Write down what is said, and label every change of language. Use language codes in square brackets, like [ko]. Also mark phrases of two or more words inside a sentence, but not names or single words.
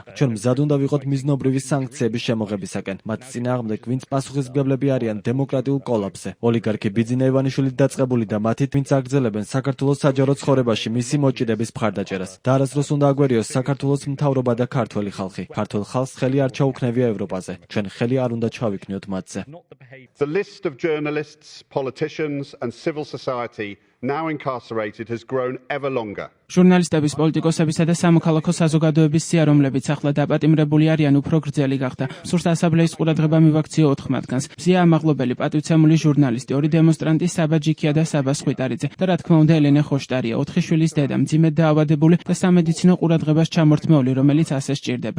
[ka] ჩვენ მზად უნდა ვიყოთ მიზნობრივი სანქციების შემოღებისაკენ. მათ წინააღმდეგ ვინც პასუხისმგებლები არიან დემოკრატიულ კოლაფსზე. ოლიგარქი ბიძინა ივანიშვილი დაწყებული და მათით ვინც აგრძელებენ საქართველოს საჯარო ცხოვრებაში მისი მოჭიდების მხარდაჭერას. და არასდროს უნდა აგვერიოს საქართველოს მთავრობა და ქართველი ხალხი. ქართულ ხალხს ხელი არ ჩაუქნევია ევროპაზე. ჩვენ ხელი არ უნდა ჩავიქნიოთ მათზე. [en] The list of journalists, politicians and civil society now incarcerated has grown ever longer. [ka] ჟურნალისტების, პოლიტიკოსებისა და სამოქალაქო საზოგადოების სია, რომლებიც ახლა დაპატიმრებული არიან, უფრო გრძელი გახდა. სურს ასამბლეის ყურადღება მივაქციო 4 მათგანს. მზია ამაღლობელი, პატივცემული ჟურნალისტი, 2 დემონსტრანტი საბა ჯიქია და საბა სხვითარიძე და რა თქმა უნდა ელენე ხოშტარია, 4 შვილის დედა, მძიმედ დაავადებული და სამედიცინო ყურადღებას ჩამორთმეული, რომელიც ასე სჭირდება.